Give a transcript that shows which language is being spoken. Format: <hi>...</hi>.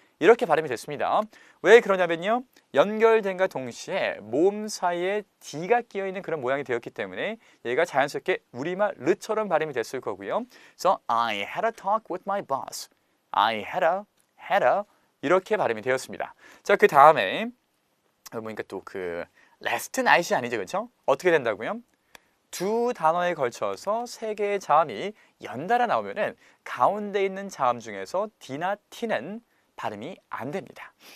<ko>이렇게 발음이 됐습니다. 왜 그러냐면요, 연결된과 동시에 모음 사이에 D가 끼어있는 그런 모양이 되었기 때문에 얘가 자연스럽게 우리말 르처럼 발음이 됐을 거고요. 그래서</ko> <en>I had a talk with my boss. I had a</en> <ko>이렇게 발음이 되었습니다. 자, 그 다음에 보니까 또 그 last night이 아니죠, 그렇죠? 어떻게 된다고요? 두 단어에 걸쳐서 세 개의 자음이 연달아 나오면은 가운데 있는 자음 중에서 D나 T는 발음이 안 됩니다.</ko>